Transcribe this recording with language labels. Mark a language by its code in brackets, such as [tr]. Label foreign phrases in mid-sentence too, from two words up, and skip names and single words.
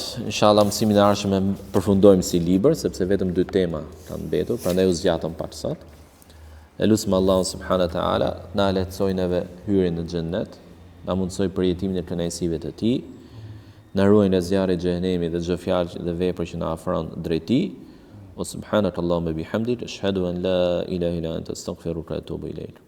[sq] Inshallah mësimin e ardhshëm e përfundojmë si libër, sepse vetëm 2 tema kanë mbetur, prandaj u zgjatëm pak sot. Elusim Allahun [ar] سبحانه وتعالى [sq] na lehtësoj neve hyrjen në xhennet, na mundsoj përjetimin e kënaqësive të tij, na ruaj nga zjarri i xhenemit dhe çdo fjalë dhe vepër që na afron drejt tij. [ar] وسبحانك اللهم وبحمدك أشهد أن لا إله إلا أنت أستغفرك وأتوب إليك.